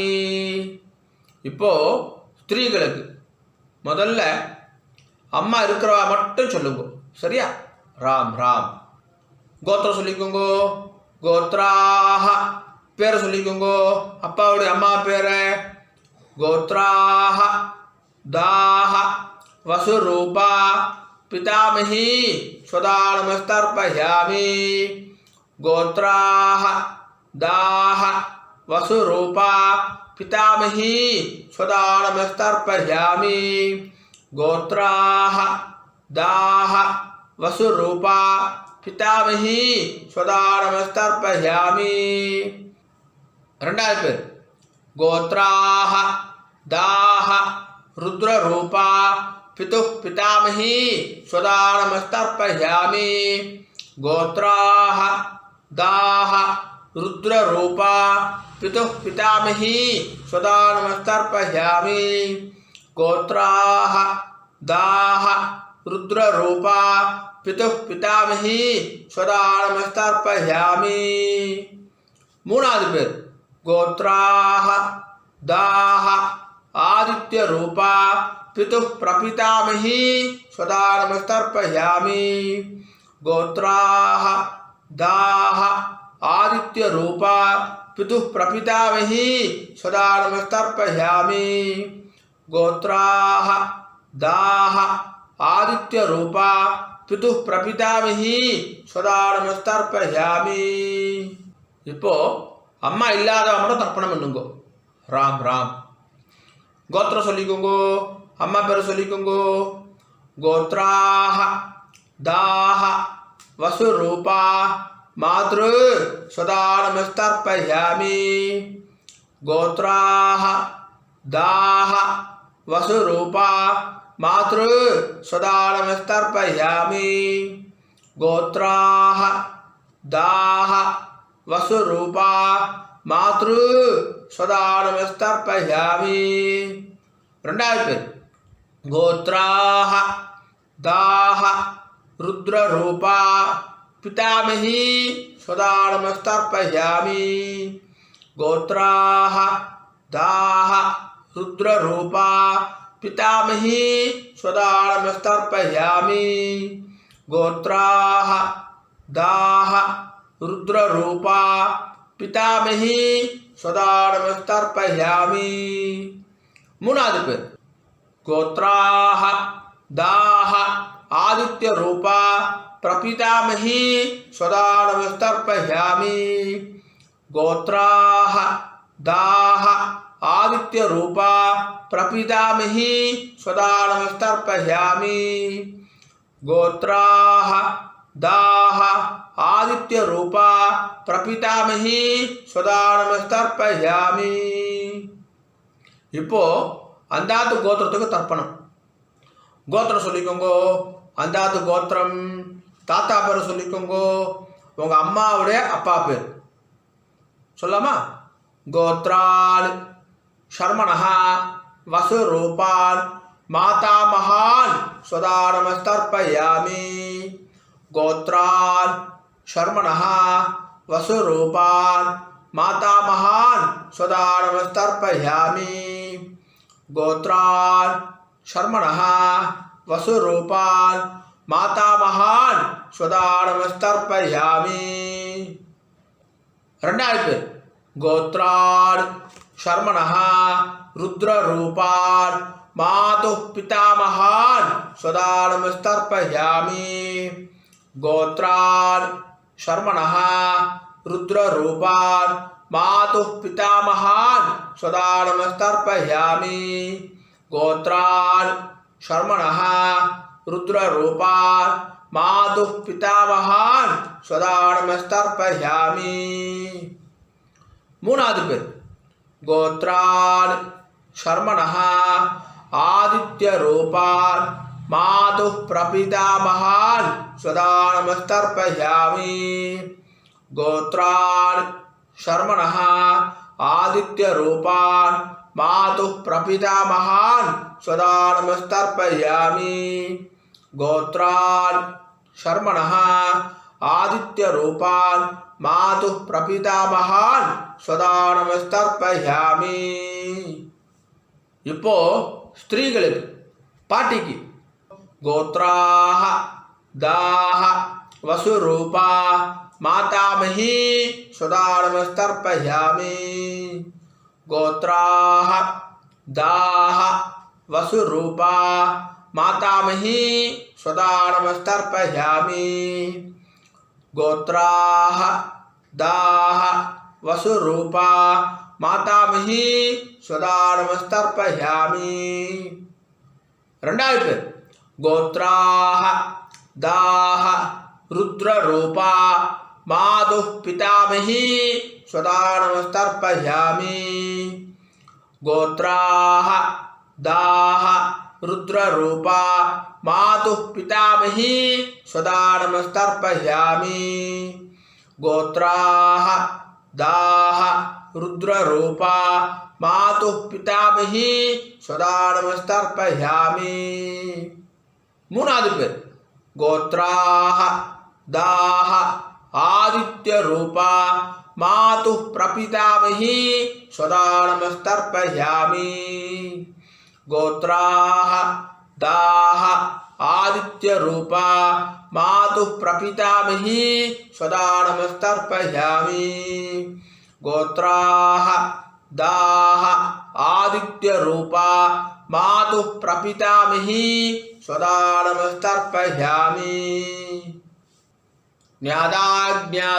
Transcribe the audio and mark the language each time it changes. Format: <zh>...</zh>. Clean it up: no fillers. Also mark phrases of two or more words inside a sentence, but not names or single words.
<ta>இப்போ ஸ்திரீகளுக்கு முதல்ல அம்மா இருக்கிறவா மட்டும் சொல்லுங்க. சரியா? ராம் ராம். கோத்திரம் சொல்லிக்கோங்க. கோத்ராஹ பேரை சொல்லிக்கோங்க. அப்பாவுடைய அம்மா பேரை.</ta> <sa>गोत्राः दाः वसुरूपा पितामही स्वदानमस्तर्पयामि गोत्राः दाः वसुरूपा पितामही स्वदानमस्तर्पयामि गोत्राः दाः वसुरूपा पितामही स्वदानमस्तर्पयामि</sa> <ta>ரெண்டாவது பேர்</ta> <sa>गोत्राः दाः रुद्ररूपा पितुः पितामही स्वदानमस्तर्पयामि गोत्राः दाः रुद्ररूपा पितुः पितामही स्वदानमस्तर्पयामि गोत्राः दाः रुद्ररूपा पितुः पितामही स्वदानमस्तर्पयामि</sa> <ta>மூணாவது பேர்</ta> <sa>गोत्राः दाः आदित्यरूपा पितुः प्रपितामही स्वदानमस्तर्पयामि गोत्राः दाः आदित्यरूपा पितुः प्रपितामही स्वदानमस्तर्पयामि गोत्राः दाः आदित्यरूपा पितुः प्रपितामही स्वदानमस्तर्पयामि</sa> <ta>இப்போ அம்மா இல்லாதவங்க மட்டும் தர்ப்பணம் பண்ணுங்கோ. ராம் ராம். கோத்திரம் சொல்லிக்கோங்கோ, அம்மா பேர் சொல்லிக்கோங்கோ.</ta> <sa>गोत्राः दाः वसुरूपा मातृ स्वदानमस्तर्पयामि गोत्राः दाः वसुरूपा मातृ स्वदानमस्तर्पयामि गोत्राः दाः वसुरूपा मातृ स्वदानमस्तर्पयामि</sa> <ta>ரெண்டாவது பேர்</ta> <sa>गोत्राः दाः रुद्ररूपा पितामही स्वदानमस्तर्पयामि गोत्राः दाः रुद्ररूपा पितामही स्वदानमस्तर्पयामि गोत्राः दाः रुद्ररूपा पितामही स्वदानमस्तर्पयामि</sa> <ta>மூணாவது பேர்</ta> <sa>गोत्राः दाः आदित्यरूपा प्रपितामही स्वदानमस्तर्पयामि गोत्राः दाः आदित्यरूपा प्रपितामही स्वदानमस्तर्पयामि गोत्राः दाः आदित्यरूपा प्रपितामही स्वदानमस्तर्पयामि</sa> <ta>இப்போ அந்தாத்து கோத்திரத்துக்கு தர்ப்பணம். கோத்திரம் சொல்லிக்கோங்கோ. அந்தாத்து கோத்திரம் தாத்தா பேர் சொல்லிக்கோங்கோ. உங்கள் அம்மாவுடைய அப்பா பேர் சொல்லாமா?</ta> <sa>கோத்ரால் शर्मणः वसुरूपान् मातामहान् स्वदानमस्तर्पयामि गोत्रान् शर्मणः वसुरूपान् मातामहान् स्वदानमस्तर्पयामि गोत्रान् शर्मणः वसुरूपान् मातामहान् स्वदानमस्तर्पयामि</sa> <ta>ரெண்டாவது பேர்</ta> <sa>गोत्रान् शर्मणः रुद्ररूपान् मातुः पितामहान् स्वदानमस्तर्पयामि गोत्रान् शर्मणः रुद्ररूपान् मातुः पितामहान् स्वदानमस्तर्पयामि गोत्रान् शर्मणः रुद्ररूपान् मातुः पितामहान् स्वदानमस्तर्पयामि</sa> <ta>மூணாவது பேர்</ta> <sa>गोत्रान् शर्मणः आदित्यरूपान् मातुः प्रपितामहान् स्वदानमस्तर्पयामि गोत्रान् शर्मणः आदित्यरूपान् मातुः प्रपितामहान् स्वदानमस्तर्पयामि गोत्रान् शर्मणः आदित्यरूपान् मातुः प्रपितामहान् स्वदानमस्तर्पयामि</sa> <ta>இப்போ ஸ்திரீகளுக்கு பாட்டிக்கு</ta> <sa>गोत्राः दाः वसुरूपा मातामही स्वदानमस्तर्पयामि गोत्राः दाः वसुरूपा मातामही स्वदा नमस्तर्पयामि गोत्राः दाः वसुरूपा मातामही स्वदा नमस्तर्पयामि</sa> <ta>ரெண்டாவது பேர்</ta> <sa>गोत्राः दाः रुद्ररूपा मातुः पितामही स्वदा नमस्तर्पयामि गोत्राः दाः रुद्ररूपा मातुः पितामही स्वदा नमस्तर्पयामि गोत्राः दाः रुद्ररूपा मातुः पितामही स्वदा नमस्तर्पयामि</sa> <ta>மூணாவது பேர்</ta> <sa>गोत्राः दाः आदित्यरूपा मातुः प्रपितामही स्वदा नमस्तर्पयामि गोत्राः दाः आदित्यरूपा मातुः प्रपितामही स्वदा नमस्तर्पयामि गोत्राः दाः आदित्यरूपा मातुः प्रपितामही स्वदा नमस्तर्पयामि ज्ञादाज्ञाद</sa>